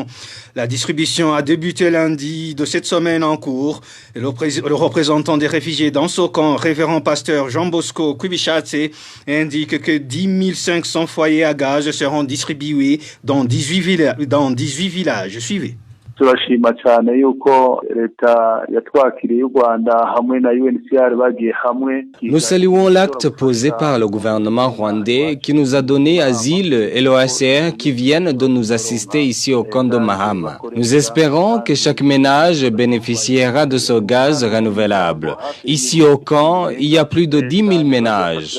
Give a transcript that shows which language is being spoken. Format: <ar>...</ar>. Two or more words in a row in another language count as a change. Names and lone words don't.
<fr>La distribution a débuté lundi de cette semaine en cours. Et le représentant des réfugiés dans ce camp, révérend pasteur Jean Bosco Kubichatse, indique que 10 500 foyers à gaz seront distribués dans 18 villages. Suivez.</fr> <rn>turashima cyane yuko leta yatwakiriye u Rwanda hamwe na UNHCR bagiye hamwe.</rn> <fr>Nous saluons l'acte posé par le gouvernement rwandais qui nous a donné asile et l'OHCR qui viennent de nous assister ici au camp de Mahama. Nous espérons que chaque ménage bénéficiera de ce gaz renouvelable. Ici au camp, il y a plus de 10 000 ménages.</fr>